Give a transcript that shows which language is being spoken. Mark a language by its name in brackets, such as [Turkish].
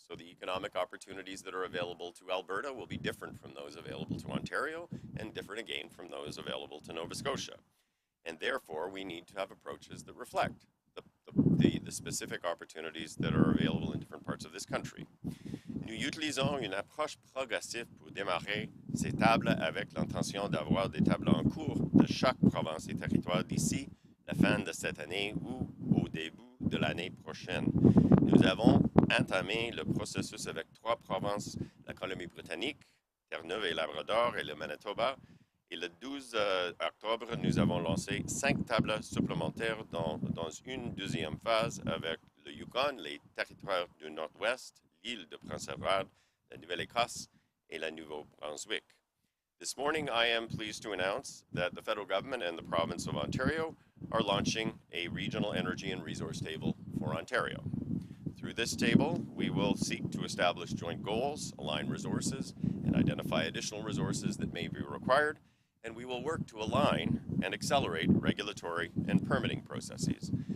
[English] So the economic opportunities that are available to Alberta will be different from those available to Ontario and different again from those available to Nova Scotia. And therefore, we need to have approaches that reflect the specific opportunities that are available in different parts of this country. [French] Nous utilisons une approche progressive pour démarrer ces tables avec l'intention d'avoir des tables en cours de chaque province et territoire d'ici la fin de cette année ou au début de l'année prochaine. Nous avons entamé le processus avec 3 provinces, la Colombie-Britannique, Terre-Neuve et Labrador et le Manitoba. Et le 12 octobre, nous avons lancé 5 tables supplémentaires dans une deuxième phase avec le Yukon, les territoires du Nord-Ouest, l'île de Prince-Édouard, la Nouvelle-Écosse, et la Nouveau-Brunswick. [English] This morning, I am pleased to announce that the federal government and the province of Ontario are launching a regional energy and resource table for Ontario. Through this table, we will seek to establish joint goals, align resources, and identify additional resources that may be required, and we will work to align and accelerate regulatory and permitting processes.